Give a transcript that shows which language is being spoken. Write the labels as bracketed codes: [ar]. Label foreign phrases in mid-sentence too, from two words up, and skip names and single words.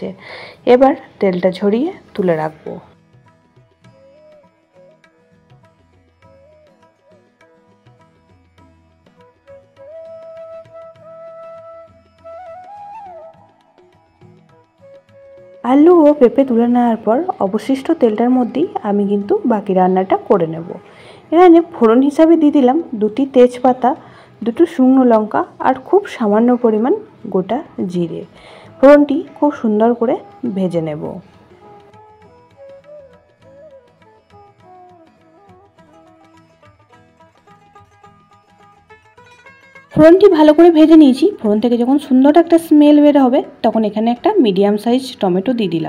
[bn] এবার তেলটা ঝরিয়ে তুলে রাখবো। আলু আর পেঁপে তুলে নেওয়ার পর অবশিষ্ট তেলটার মধ্যেই আমি কিন্তু বাকি রান্নাটা করে নেব। এখানে ফোড়ন হিসাবে দিয়ে দিলাম 2টি তেজপাতা, 2টো শুকনো লঙ্কা আর খুব সামান্য পরিমাণ গোটা জিরে। ফোড়নটি খুব সুন্দর করে ভেজে নেব। ফোড়নটি ভালো করে ভেজে নিয়েছি। फोड़न থেকে যখন সুন্দর একটা স্মেল বের হবে তখন এখানে একটা [en] medium size [bn] টমেটো দিয়ে দিলাম।